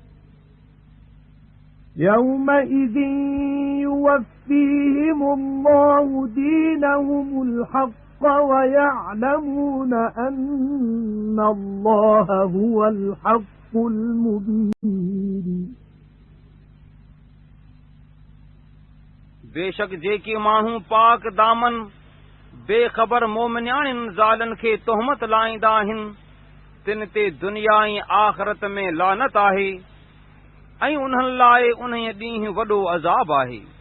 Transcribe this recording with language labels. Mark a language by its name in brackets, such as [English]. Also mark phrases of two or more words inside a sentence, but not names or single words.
[Arabic] يومئذ يوفيهم الله دينهم الحق ويعلمون أن الله هو الحق المبين [Sindhi] बेशक जेके माण्हू पाक दामन बेख़बर मोमिनियाणियुनि ज़ालनि खे तोहमत लाईंदा आहिनि तिन ते दुनिया ऐं आख़िरत में लानत आहे ऐं उन्हनि लाइ उन्हीअ ॾींहुं वॾो अज़ाब आहे।